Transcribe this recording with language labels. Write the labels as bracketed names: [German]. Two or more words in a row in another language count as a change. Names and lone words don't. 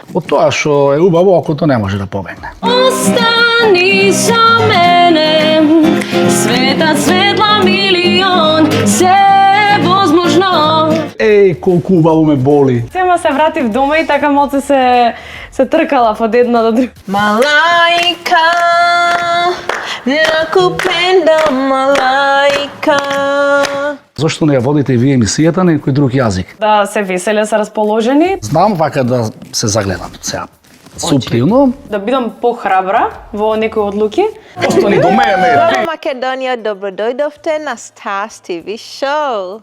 [Macedonian] Од тоа што е убаво, окото не може да побегне. Остани со мене, светот светла милион, се возможно. Еј, колку убаво ме боли. Сема се вратив дома и така малце се тркалав од една до друга. [Swahili] Malaika, nakupenda malaika. [Macedonian] Зошто не ја водите и вие емисијата на некој друг јазик? Да се веселе, се расположени, Знам вака да се загледам сега. Суптилно. да бидам похрабра во некои одлуки. Остани до мене. Здраво, Македонија, добро дојдовте на Stars TV Show.